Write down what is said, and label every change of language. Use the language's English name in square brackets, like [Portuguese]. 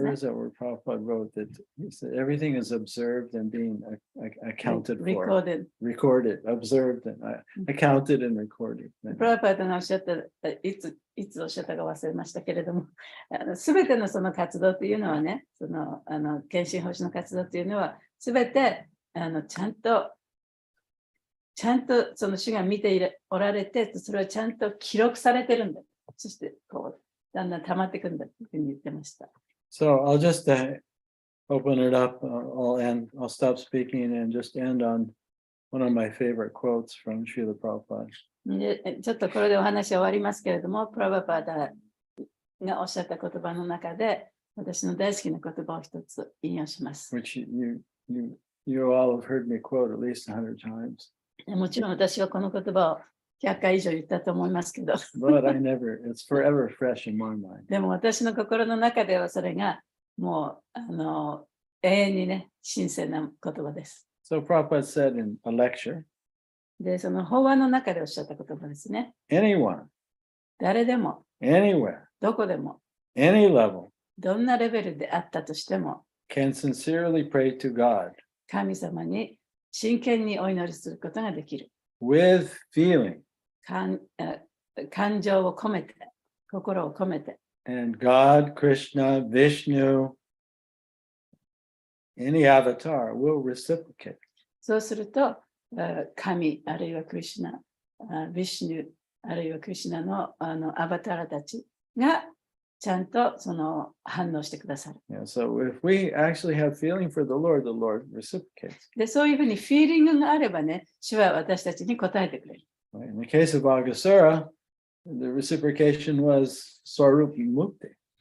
[English] Where [Japanese] ね。 [English] is that where Prabhupada wrote that he said everything is observed and being accounted for, recorded, observed and accounted and recorded. [Japanese] プラパートがおっしゃった、いつおっしゃったか忘れましたけれども、すべてのその活動というのはね、その献身奉仕の活動というのは、すべてちゃんとその主が見ておられて、それはちゃんと記録されてるんだ。そしてこうだんだん溜まっていくんだというふうに言ってました。 [English] So I'll just open it up. I'll stop speaking and just end on one of my favorite quotes from Srila Prabhupada. [Japanese] でちょっとこれでお話は終わりますけれども、プラバパーダがおっしゃった言葉の中で、私の大好きな言葉を一つ引用します。 [English] Which you all have heard me quote at least 100 times. [Japanese] もちろん私はこの言葉を100回以上言ったと思いますけど。 [English] But it's forever fresh in my mind. [Japanese] でも私の心の中ではそれがもう永遠にね、新鮮な言葉です。 [English] So Prabhupada said in a lecture, [Japanese] で、その法話の中でおっしゃった言葉ですね。 [English] anyone, [Japanese] 誰でも、 [English] anywhere, [Japanese] どこでも、 [English] any level [Japanese] どんなレベルであったとしても、 [English] can sincerely pray to God [Japanese] 神様に真剣にお祈りすることができる。 [English] with feeling. [Japanese] 感情を込めて、心を込めて。 [English] And God, Krishna, Vishnu, any avatar will reciprocate. [Japanese] そうすると、神、あるいはクリシュナ、ビシュニュ、あるいはクリシュナのアバターたちがちゃんとその反応してくださる。 [English] Yeah, so if we actually have feeling for the Lord reciprocates. [Japanese] で、そういうふうにフィーリングがあればね、主は私たちに答えてくれる。 [English] In the case of Agasura, the reciprocation was Swarup Mukti.